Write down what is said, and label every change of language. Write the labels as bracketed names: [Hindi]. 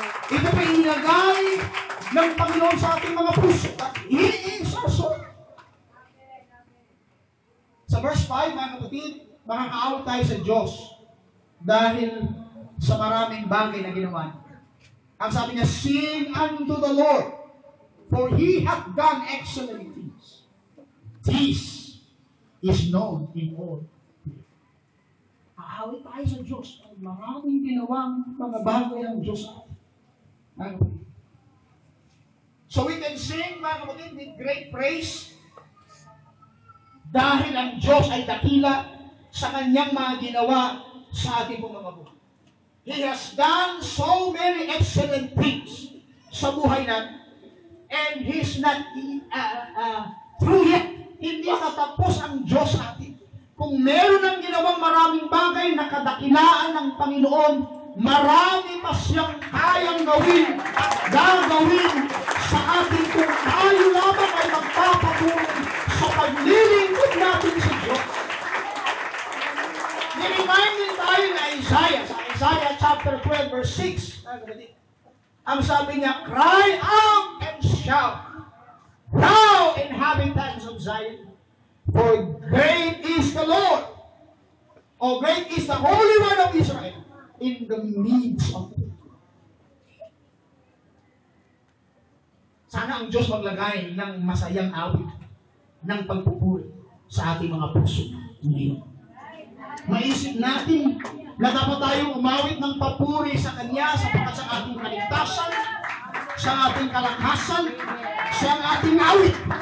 [Filipino] Ito pa inilagay ng Panginoon sa ating mga puso. [English] He is our song. [Filipino] Sa verse 5, mga kapatid, makakaawit tayo sa Diyos dahil sa maraming bagay na ginawa niya. Ang sabi niya, [English] sing unto the Lord, for He hath done excellent things. This is known in all. [Filipino] Aawit tayo sa Diyos. Maraming ginawang mga bagay ang Diyos. [English] So we can sing, mga kapatid, with great praise [Filipino] dahil ang Diyos ay dakila sa Kanyang mga ginawa sa ating mga buhay. [English] He has done so many excellent things [Filipino] sa buhay natin. [English] And He's not through yet. [Filipino] Hindi nakatapos ang Diyos natin. Kung meron ng ginawang maraming bagay na kadakilaan ng Panginoon, marami pa siyang kayang gawin at gagawin sa atin kung tayo lamang ay magpapatuloy sa paglilingkod natin sa Diyos. Niremindin tayo na Isaiah, sa Isaiah chapter 12 verse 6. Ang sabi niya, [English] cry out and shout, thou inhabitants of Zion, for great is the Lord, or great is the Holy One of Israel, in the midst of the people. [Filipino] Sana ang Diyos maglagay ng masayang awit ng pagpupuri sa ating mga puso ngayon. Maisip natin na dapat tayong umawit ng papuri sa Kanya sapagkat sa ating kaligtasan, sa ating kalakasan, sa ating awit.